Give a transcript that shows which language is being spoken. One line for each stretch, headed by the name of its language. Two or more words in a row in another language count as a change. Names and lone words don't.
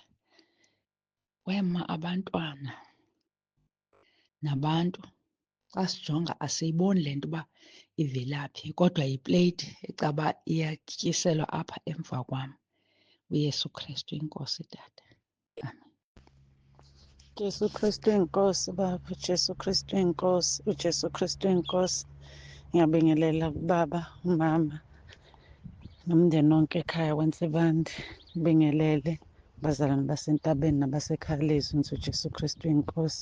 Xhosa: Wema abantwana nabantu, xa sijonga asiyiboni le nto uba ivela phi, kodwa yipleyiti ecaba iyatyiselwa apha emva kwam. uYesu Kristu inkosi tata. Amen.
Zulu: Jesu Kristu inkosi Baba, uJesu Kristu inkosi, uJesu Kristu inkosi. Ngiyabingelela ubaba, umama nomndeni wonke ekhaya Wentsebandi. Ngibingelele abazalwane basentabeni nabasekhaya lezwi, ngithi uJesu Kristu inkosi.